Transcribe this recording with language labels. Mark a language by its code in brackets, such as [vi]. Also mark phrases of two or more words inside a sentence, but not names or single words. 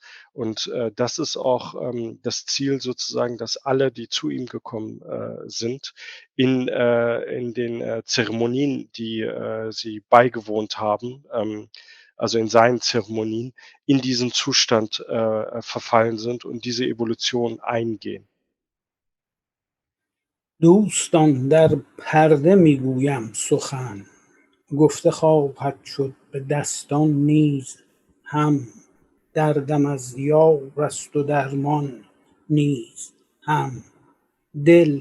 [de] Und das ist auch das Ziel sozusagen, dass alle, die zu ihm gekommen sind, in den Zeremonien, die sie beigewohnt haben, also in seinen Zeremonien, in diesen Zustand verfallen sind und diese Evolution eingehen. [fa] دوستان در پرده میگویم سخن، گفته خواهد شد به دستان نیز هم، دردم از یار است و درمان نیز هم، دل